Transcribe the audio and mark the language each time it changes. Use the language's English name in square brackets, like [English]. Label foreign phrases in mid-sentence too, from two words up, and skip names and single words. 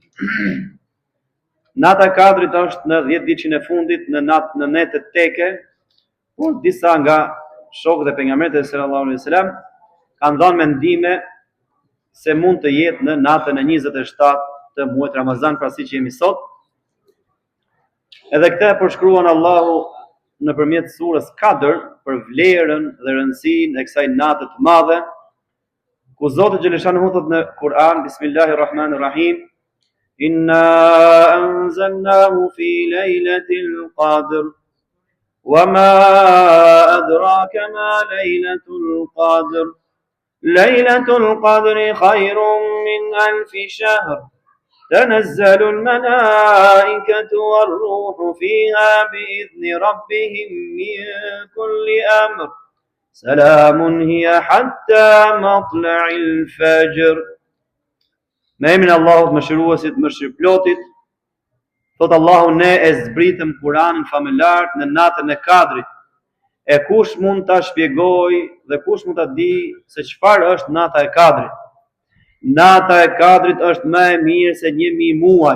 [Albanian] Nata e Kadrit është në 10 ditën e fundit në netët teke, por disa nga shokët e pejgamberit [Arabic] صلى الله عليه وسلم [Albanian] kanë dhënë mendime se mund të jetë në natën e 27 të muajit Ramazan, pra siç jemi sot. Edhe këtë përshkruan Allahu nëpërmjet surës Kadr për vlerën dhe rëndësinë e kësaj nate të madhe, ku Zoti xhaleshanu thot në Kur'an, Bismillahirrahmanirrahim, [Arabic] إنا أنزلناه في ليلة القدر وما أدراك ما ليلة القدر ليلة القدر خير من ألف شهر, تنزل الملائكة والروح فيها بإذن ربهم من كل أمر سلام هي حتى مطلع الفجر. [Albanian] Me emrin e Allahut mëshiruesit, mëshirëplotit, thot Allahu, ne e zbritëm Kur'anin famëlar në natën e Kadrit. E kush mund ta shpjegojë dhe kush mund ta di se çfarë është nata e Kadrit? Nata e Kadrit është më e mirë se 1000 muaj.